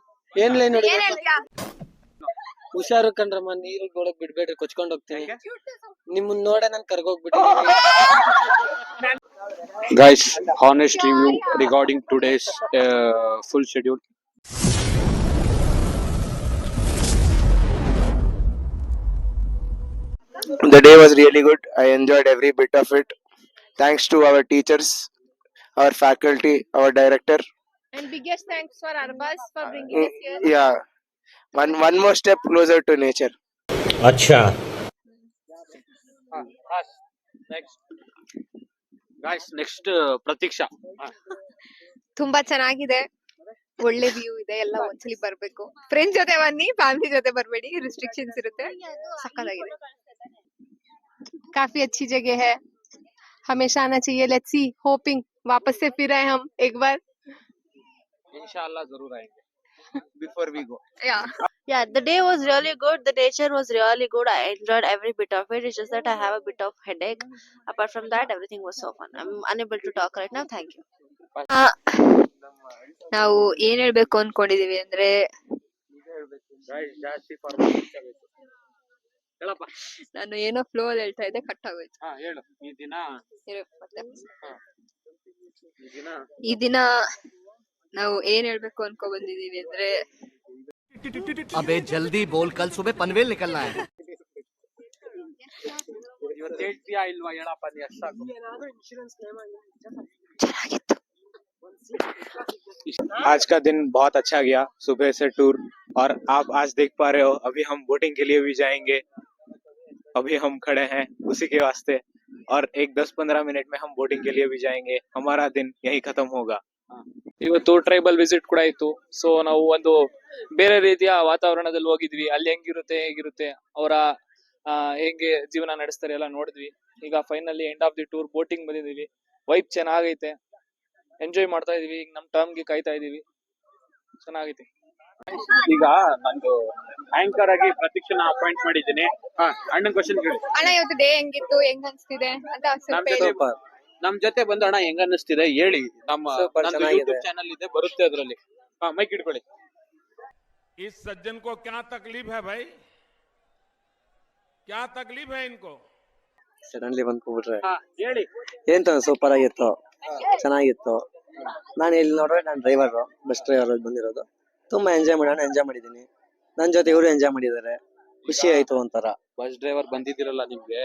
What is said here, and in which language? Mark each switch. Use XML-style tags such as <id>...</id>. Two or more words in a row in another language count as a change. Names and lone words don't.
<kn>ಏನ್ ಲೈನ್ ನೋಡಿ ಏನ್ ಹೇಳ್ತೀಯಾ? ಹುಷಾರು ಕಣ್ರಮ್ಮ, ನೀರು ನೋಡಕ್ ಬಿಡ್ಬೇಡ್ರಿ, ಕೊಚ್ಕೊಂಡ್ ಹೋಗ್ತೀನಿ. ನಿಮ್ಮನ್ನ ನೋಡ ನಾನ್ ಕರ್ಗೋಗ್ಬಿಟ್ಟಿದ್ದೀನಿ.</kn> <en>Guys, honest review regarding today's full schedule. The day was really good. I enjoyed every bit of it. Thanks to our teachers, our faculty, our director. And biggest thanks for Arbas for bringing us here. Yeah, one more step closer to nature.</en> <hi>अच्छा</hi> <en>Next, guys, next Pratiksha.</en> <kn>ತುಂಬಾ ಚೆನ್ನಾಗಿದೆ, ಒಳ್ಳೆ ವ್ಯೂ ಇದೆ, ಎಲ್ಲ ಒಂದ್ಸಲಿ ಬರ್ಬೇಕು. ಫ್ರೆಂಡ್ಸ್ ಜೊತೆ ಬನ್ನಿ, ಫ್ಯಾಮಿಲಿ ಜೊತೆ ಬರ್ಬೇಡಿ, ರಿಸ್ಟ್ರಿಕ್ಷನ್ಸ್ ಇರುತ್ತೆ. ಸಕ್ಕತ್ತಾಗಿದೆ,</kn> <hi>काफी अच्छी जगह है, हमेशा आना चाहिए.</hi> <en>let's see,</en> <hi>होपिंग वापस से फिर आए हम एक बार. Inshallah, जरूर आएंगे.</hi> <en>Before we go. Yeah, the day was really good. The nature was really good. I enjoyed every bit of it. It's just that I have a bit of headache. Apart from that, everything was so fun. I'm unable to talk right now. Thank you.</en> <kn>ನಾವು ಏನ್ ಹೇಳ್ಬೇಕು ಅನ್ಕೊಂಡಿದೀವಿ ಅಂದ್ರೆ, Guys, ಜಾಸ್ತಿ ಫಾರ್ಮಲ್ ಹೇಳಪ್ಪ. ನಾನು ಏನೋ ಫ್ಲೋ ಅಲ್ಲಿ ಹೇಳ್ತಾ ಇದ್ದೆ, ಕಟ್ ಆಗೋಯ್ತು. ಹೇಳು. ಮತ್ತೆ ಈ ದಿನ ಈ ದಿನ ನಾವು ಏನ್ ಹೇಳ್ಬೇಕು ಅನ್ಕೊ ಬಂದಿದೀವಿ ಅಂದ್ರೆ,</kn> <hi>अबे जल्दी बोल, कल सुबह पनवेल निकलना है.</hi> <kn>ಇವತ್ತು ಹೇಳ್ತೀಯಾ ಇಲ್ವಾ ಹೇಳಪ್ಪ, ನೀ ಅಷ್ಟು ಸಾಕು.</kn> <hi>आज का दिन बहुत अच्छा गया, सुबह से टूर, और आप आज देख पा रहे हो अभी हम बोटिंग के लिए भी जाएंगे. अभी हम खड़े हैं उसी के वास्ते, और एक 10-15 मिनट में हम बोटिंग के लिए भी जाएंगे. हमारा दिन यही खत्म होगा.</hi> <kn>ಇವತ್ತು ಟ್ರೈಬಲ್ ವಿಸಿಟ್ ಕೂಡ ಇತ್ತು. ಸೊ ನಾವು ಒಂದು ಬೇರೆ ರೀತಿಯ ವಾತಾವರಣದಲ್ಲಿ ಹೋಗಿದ್ವಿ. ಅಲ್ಲಿ ಹೆಂಗಿರುತ್ತೆ ಹೇಗಿರುತ್ತೆ ಅವರ ಹೆಂಗೆ ಜೀವನ ನಡೆಸ್ತಾರೆ ಎಲ್ಲ ನೋಡಿದ್ವಿ. ಈಗ</kn> <en>finally end of the tour boating</en> <kn>ಬಂದಿದೀವಿ. ವೈಬ್ ಚೆನ್ನಾಗೈತೆ, ಎಂಜಾಯ್ ಮಾಡ್ತಾ ಇದೀವಿ. ಈಗ ನಮ್ ಟರ್ಮ್ ಗೆ ಕಾಯ್ತಾ ಇದೀವಿ. ಚೆನ್ನಾಗೈತೆ. ಈಗ ನಂದು ಆಂಕರ್ ಆಗಿ ಪ್ರತಿಕ್ಷಣ ಅಪಾಯಿಂಟ್ ಮಾಡಿದ್ದೀನಿ. ಅಣ್ಣನ್ ಕ್ವಶನ್ ಕೇಳಿ. ಅಣ್ಣ ಇವತ್ತು ಡೇ ಹೆಂಗಿತ್ತು, ಹೆಂಗ್ ಅನ್ಸ್ತಿದೆ ಅಂತ ಸ್ವಲ್ಪ ಹೇಳಿ. ನಮ್ ಜೊತೆ ಬಂದು ಅಣ್ಣ ಹೆಂಗ ಅನ್ನಿಸ್ತಿದೆ ಹೇಳಿ. ನಮ್ಮ ಚೆನ್ನಾಗಿದೆ. ಯೂಟ್ಯೂಬ್ ಚಾನಲ್ ಇದೆ, ಬರುತ್ತೆ ಅದ್ರಲ್ಲಿ. ಮೈಕ್ ಇಟ್ಕೊಳ್ಳಿ.</kn> <hi>इस सज्जन को क्या तकलीफ है भाई? क्या तकलीफ है इनको?</hi> <kn>ಸಡನ್ಲಿ ಬಂದ್ಬಿಟ್ರೆ ಹೇಳಿ. ಏನ್ ಸೂಪರ್ ಆಗಿತ್ತು, ಚೆನ್ನಾಗಿತ್ತು. ನಾನು ಇಲ್ಲಿ ನೋಡ್ರೆ ನಾನು ಡ್ರೈವರ್,</kn> <en>bus driver</en> <kn>ಬಂದಿರೋದು. ತುಂಬಾ ಎಂಜಾಯ್ ಮಾಡಿದೀನಿ. ನನ್ ಜೊತೆ ಇವರು ಎಂಜಾಯ್ ಮಾಡಿದ್ದಾರೆ. ಖುಷಿ ಆಯ್ತು ಒಂಥರ.</kn> <en>bus driver</en> <kn>ಬಂದಿದ್ದೀರಲ್ಲ, ನಿಮ್ಗೆ</kn>